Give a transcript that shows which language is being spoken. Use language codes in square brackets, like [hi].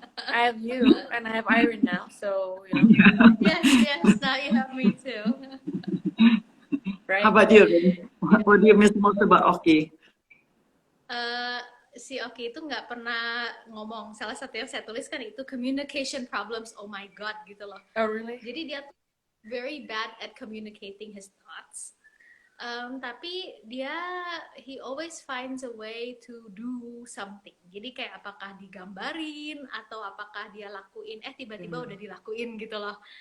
[en] I have you, and I have Irene now, so Yes, now you have me too. Right? How about you? What do you miss most about Oki? [id] Si Oki itu nggak pernah ngomong. Salah satu yang saya tulis kan itu communication problems. [en] Oh my god, [id] gitu loh. [en] Oh really? [id] Jadi dia [en] very bad at communicating his thoughts. Tapi he always finds a way to do something. [id] Jadi kayak apakah digambarin atau apakah dia lakuin, tiba-tiba udah dilakuin gitu loh.